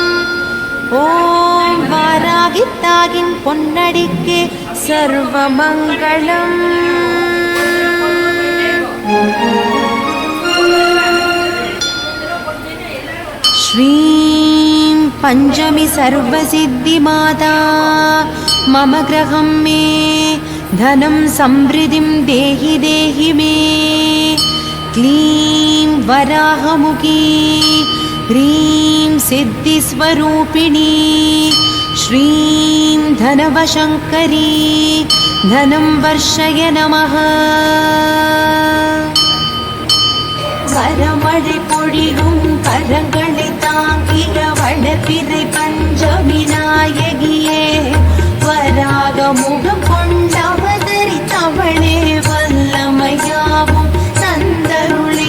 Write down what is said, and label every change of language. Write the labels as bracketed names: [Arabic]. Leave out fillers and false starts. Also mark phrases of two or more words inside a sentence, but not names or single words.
[Tamil] ஓம் வாராகி தாயின் பொன்னடிக்கே சர்வமங்களம். [Sanskrit] श्रीं पञ्चमी सर्वसिद्धि माता मम ग्रहं मे धनं समृद्धिं देहि देहि मे. क्लीं वराहमुखी ह्रीं सिद्धिस्वरूपिणी श्रीं धनवशङ्करी धनं वर्षय नमः. [Tamil] வரமழை பொழியும் கரங்களை தாங்கிய வளர்பிறை பஞ்சமி நாயகியே வராக முகம் கொண்டவதரித்தவளே வல்லமையாவும் தந்தருளே.